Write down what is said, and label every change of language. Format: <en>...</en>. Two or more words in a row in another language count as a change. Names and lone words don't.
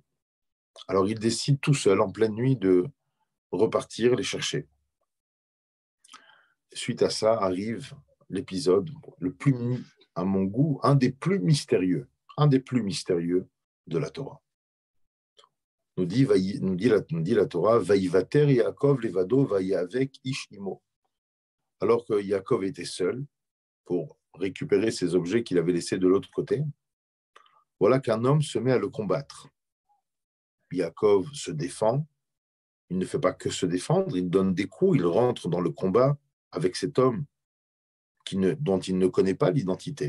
<fr>Alors il décide tout seul, en pleine nuit, de repartir les chercher. Suite à ça arrive l'épisode le plus, à mon goût, un des plus mystérieux de la Torah. Nous dit la Torah,</fr> <he>ויותר יעקב לבדו ויאבק איש עמו.</he> <fr>Alors que Yaakov était seul pour récupérer ses objets qu'il avait laissés de l'autre côté, voilà qu'un homme se met à le combattre. Yaakov se défend, il ne fait pas que se défendre, il donne des coups, il rentre dans le combat avec cet homme dont il ne connaît pas l'identité.</fr>